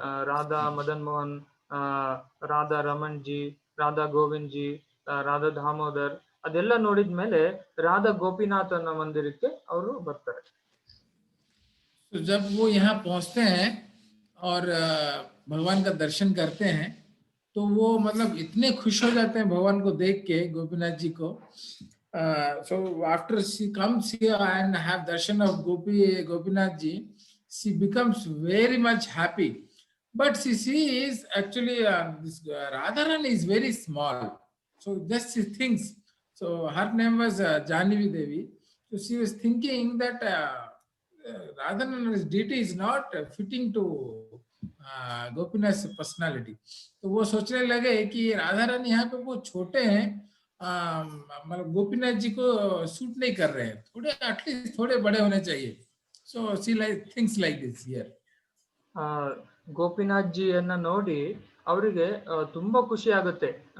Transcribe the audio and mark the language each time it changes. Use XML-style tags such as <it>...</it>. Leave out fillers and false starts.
<kn>Radha Madan Mohan, Radha Raman G, Radha Govind G, Radha Damodar, ಅದೆಲ್ಲ ನೋಡಿದ್ಮೇಲೆ ರಾಧಾ ಗೋಪಿನಾಥ್ ಅನ್ನೋ ಮಂದಿರಕ್ಕೆ ಅವರು ಬರ್ತಾರೆ.</kn> <hi>तो जब वो यहाँ पहुंचते हैं और भगवान का दर्शन करते हैं तो वो मतलब इतने खुश हो जाते हैं भगवान को देख के, गोपीनाथ जी को.</hi> <en>So after she comes here and have darshan of Gopinath ji, she becomes very much happy. But she sees actually this Radharani is very small. So just she thinks. So her name was Jahnavi Devi. So she was thinking that Radharani's deity is not fitting to Gopinath's personality.</en> <hi>तो वो सोचने लगे कि राधा रानी यहाँ पे वो छोटे हैं, मतलब गोपीनाथ जी को सूट नहीं कर रहे हैं, थोड़े एटलीस्ट थोड़े बड़े होने चाहिए.</hi> <en>So she thinks like this here.</en> <kn>Gopinath ಜಿಯನ್ನ ನೋಡಿ ಅವರಿಗೆ ತುಂಬಾ ಖುಷಿ ಆಗುತ್ತೆ.</kn>